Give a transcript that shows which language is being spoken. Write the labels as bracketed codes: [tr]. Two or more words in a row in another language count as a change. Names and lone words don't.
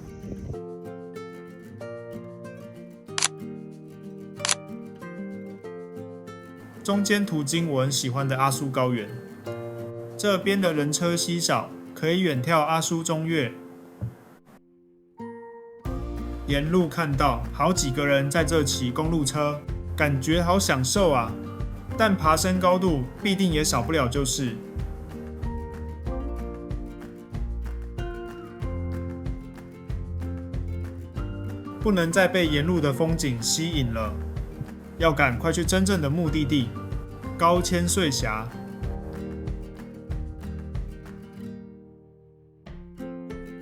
[zh] 中間途經我很喜歡的阿蘇高原，這邊的人車稀少，可以遠眺阿蘇中岳。沿路看到好幾個人在這騎公路車，感覺好享受啊！但爬升高度必定也少不了就是不能再被沿路的風景吸引了，要趕快去真正的目的地——高千穗峽。